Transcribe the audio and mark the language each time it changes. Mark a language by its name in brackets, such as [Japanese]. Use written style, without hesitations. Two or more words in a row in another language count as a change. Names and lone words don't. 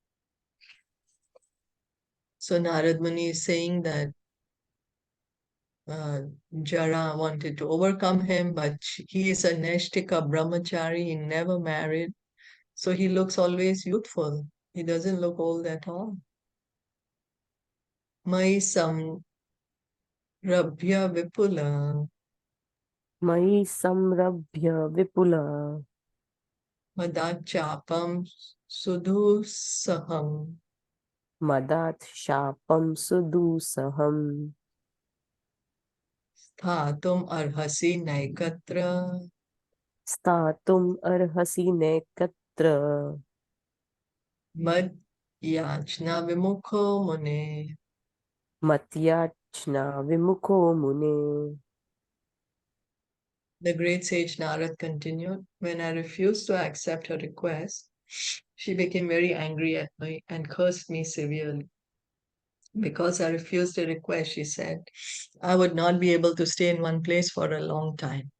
[English] So Narad Muni is saying that Jara wanted to overcome him, but he is a [Sanskrit] नैष्ठिक ब्रह्मचारी, [English] he never married, so he looks always youthful. He doesn't look old at all. [Sanskrit] मया संरभ्य विपुल मया संरभ्य विपुल मदाच्छापं सुदुःसहम् मदात् शापं सुदुःसहम् स्थातुम् अर्हसि नैकत्र स्थातुम् अर्हसि नैकत्र मद् याच्ञा विमुखो मुने. मद्याच्ञा विमुखो मुने. [English] The great sage Narad continued, when I refused to accept her request, she became very angry at me and cursed me severely. Because I refused a request, she said, I would not be able to stay in one place for a long time.